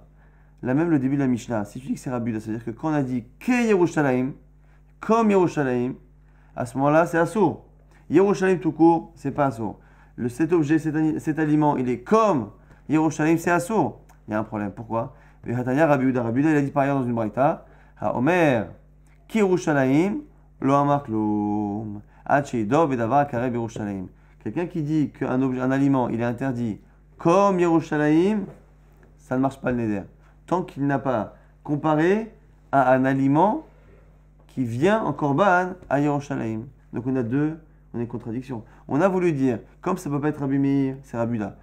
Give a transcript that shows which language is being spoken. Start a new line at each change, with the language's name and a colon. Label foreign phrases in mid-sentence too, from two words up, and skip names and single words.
French: Là même le début de la Mishnah, si tu dis que c'est Rabbi Yehuda, c'est-à-dire que quand on a dit que Yerushalayim, comme Yerushalayim, à ce moment-là c'est Assour. Yerushalayim tout court, c'est pas Assour. Cet objet, cet aliment, il est comme Yerushalayim, c'est Assour. Il y a un problème. Pourquoi? Rabbi Yehuda, il a dit par ailleurs dans une braïta,
Hebrew: אומר, כירושלים, לא אמר כלום, עד שידור בדבר קרב ירושלים.
French: Quelqu'un qui dit qu'un aliment, il est interdit comme Yerushalayim, ça ne marche pas le neder. Tant qu'il n'a pas comparé à un aliment qui vient en korban à Yerushalayim. Donc on a une contradiction. On a voulu dire, comme ça ne peut pas être Rabbi Meir, c'est Rabbi Yehuda.